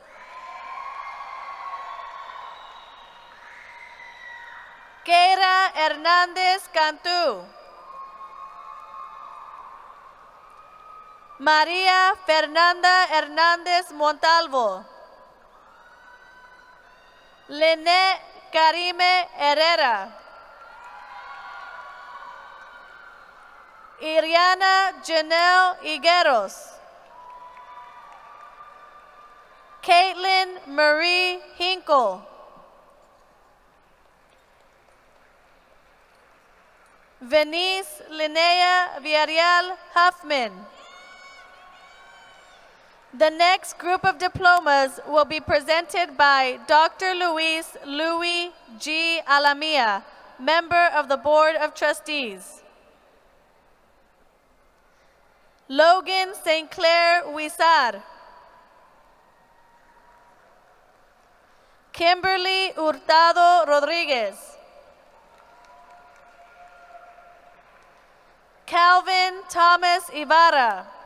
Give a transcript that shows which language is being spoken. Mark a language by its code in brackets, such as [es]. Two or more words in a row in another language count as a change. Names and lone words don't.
[en] Keira Hernandez Cantú. María Fernanda Hernández Montalvo. Lynette Karime Herrera. Iriana Janelle Higueros. Caitlin Marie Hinkle. Venice Linnea Villarreal Huffman. The next group of diplomas will be presented by Dr. Luis Louis G. Alamia, member of the Board of Trustees. Logan St. Clair Huizar. Kimberly Hurtado Rodriguez. Calvin Thomas Ibarra.